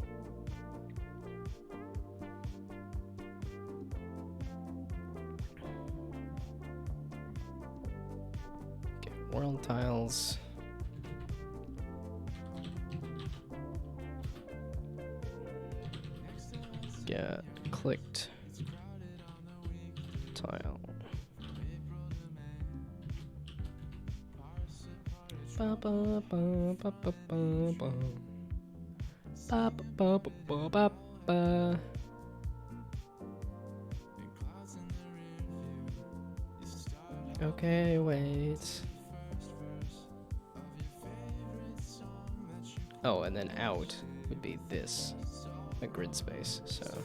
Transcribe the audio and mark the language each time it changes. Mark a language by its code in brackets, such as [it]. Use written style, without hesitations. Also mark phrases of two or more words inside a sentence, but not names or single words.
[en] Okay, world tiles. Get clicked tile. Ba ba ba ba ba ba ba. Ba ba ba ba ba ba. Okay, wait. Oh, and then out would be this, a grid space, so.